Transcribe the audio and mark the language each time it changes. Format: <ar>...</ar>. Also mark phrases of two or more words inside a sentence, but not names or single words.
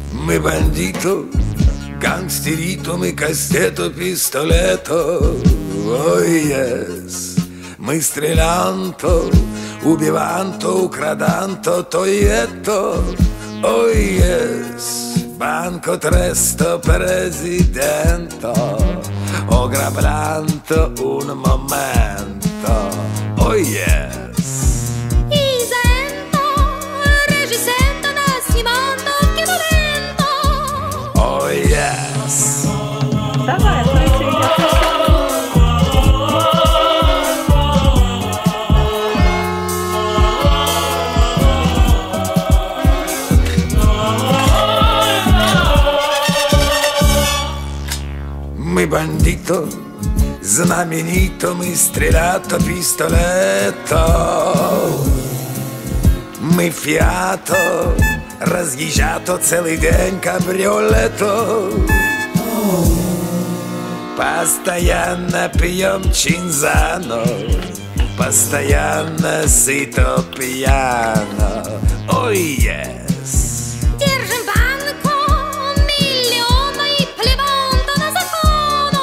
<ru>Мы бандито, гангстерито, мы кастето, пистолето. Ой, yes. Мы стрелянто, убиванто, украданто, тоето. Ой, yes.</ru> <it>Banco tresto presidente, oggrablanto un momento.</it> <en>Oh yes.</en> <it>Isento, regisento, nascimento, che momento.</it> <en>Oh yes.</en> <ru>Давай, включи. Мы бандито, знаменито, мы стрелято, пистолето. Мы фиато, разъезжато целый день кабриолето. Постоянно пьем чинзано, постоянно сыто пьяно. Ой, yes. Держим банку, миллиона и плеванто на закону.</ru>